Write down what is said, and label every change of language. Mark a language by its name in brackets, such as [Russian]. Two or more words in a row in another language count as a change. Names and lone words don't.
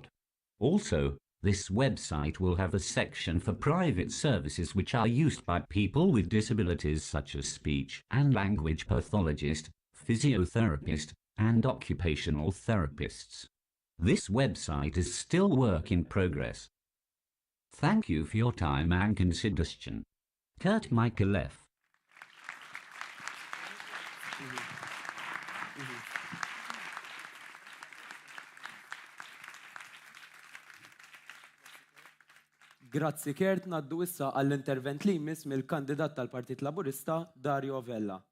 [English] Also, this website will have a section for private services which are used by people with disabilities such as speech and language pathologist, physiotherapist, and occupational therapists. This website is still work in progress. Thank you for your time and consideration. Kurt Mikallef. [Maltese] Grazzi Kert, naddu issa għall-intervent li jmiss mill-kandidat tal-Partit Laburista, Dario Vella.